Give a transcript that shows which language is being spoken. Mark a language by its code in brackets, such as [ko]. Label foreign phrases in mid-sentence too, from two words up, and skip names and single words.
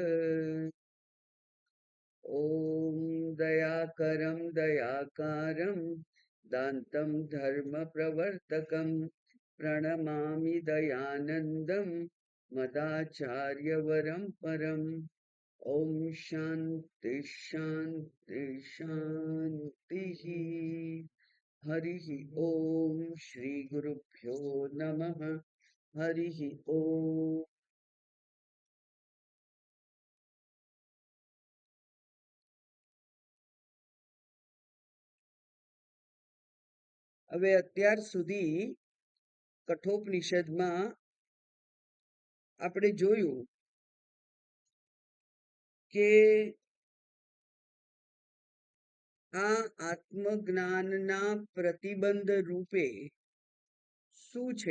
[sa] ॐ दयाकरं दयाकारं दान्तं धर्मप्रवर्तकं प्रणमामि दयानन्दं मदाचार्यवरं परम्। ॐ शान्ति शान्ति शान्तिः। हरिः ॐ श्रीगुरुभ्यो नमः। हरिः ॐ। [gu] હવે અત્યાર સુધી કઠોપનિષદમાં આપણે જોયું કે આ આત્મજ્ઞાનના પ્રતિબંધ રૂપે શું છે?